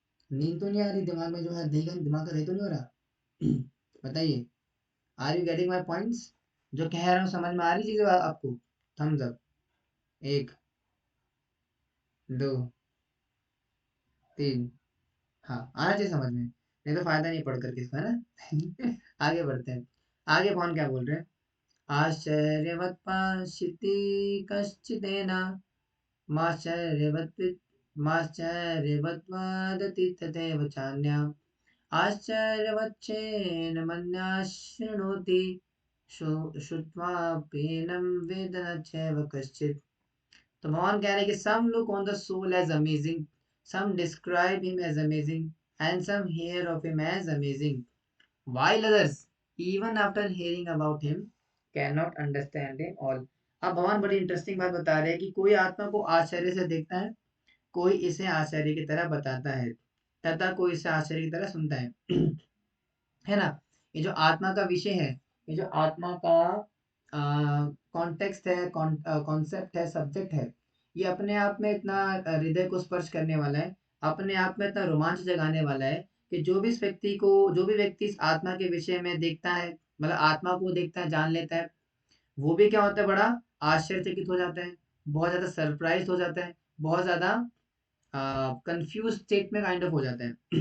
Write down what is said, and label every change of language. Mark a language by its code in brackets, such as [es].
[hi] नींद तो नहीं आ रही दिमाग में, जो है दिमाग का दही तो नहीं हो रहा? बताइए, [en] Are you getting my points? [hi] जो कह रहा हूँ समझ में आ रही चीजें आपको? Thums up. एक, दो, तीन। हाँ, आना चाहिए समझ में, नहीं तो फायदा नहीं पढ़ करके इसका, है ना? आगे बढ़ते हैं। आगे कौन क्या बोल रहे हैं? [sa] आश्चर्यवत् पश्यति कश्चिदेन माश्चर्यवत् माश्चर्यवत् वदति तथैव चान्यः आश्चर्यवच्चेन मन्यः शृणोति श्रुत्वाप्येनं वेद न चैव कश्चित्। [hi] तो भगवान कह रहे हैं कि [en] some look on the soul as amazing, some describe him as amazing, and some hear of him as amazing, while others, even after hearing about him, cannot understand him all। [hi] अब भगवान बड़ी इंटरेस्टिंग बात बता रहे हैं कि कोई आत्मा को आश्चर्य से देखता है, कोई इसे आश्चर्य की तरह बताता है, तथा कोई इसे आश्चर्य की तरह सुनता है। है ना? ये जो आत्मा का विषय है, ये जो आत्मा का कॉन्टेक्स्ट है, कॉन्सेप्ट है, सब्जेक्ट है, ये अपने आप में इतना हृदय को स्पर्श करने वाला है, अपने आप में इतना रोमांच जगाने वाला है कि जो भी व्यक्ति इस आत्मा के विषय में देखता है, मतलब आत्मा को देखता है, जान लेता है, वो भी क्या होता है, बड़ा आश्चर्यचकित हो जाता है, बहुत ज्यादा सरप्राइज हो जाता है, बहुत ज्यादा कंफ्यूज स्टेट में काइंड ऑफ हो जाता है।